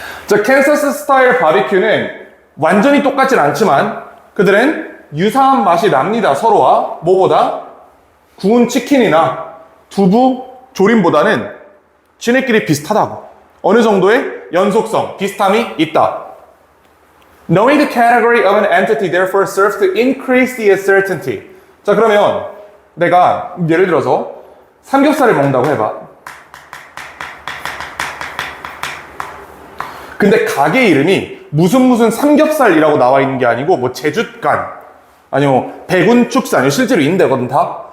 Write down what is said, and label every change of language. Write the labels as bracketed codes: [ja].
[ko] 자, 캔사스 스타일 바비큐는 완전히 똑같진 않지만 그들은 유사한 맛이 납니다. 서로와 뭐보다 구운 치킨이나 두부 조림보다는 지네끼리 비슷하다고. 어느 정도의 연속성, 비슷함이 있다. [en] Knowing the category of an entity therefore serves to increase the certainty. [ko] 자, 그러면 내가 예를 들어서 삼겹살을 먹는다고 해봐. 근데 가게 이름이 무슨 삼겹살이라고 나와 있는 게 아니고 뭐 제주간 아니면 백운축산 실제로 있는 데거든 다.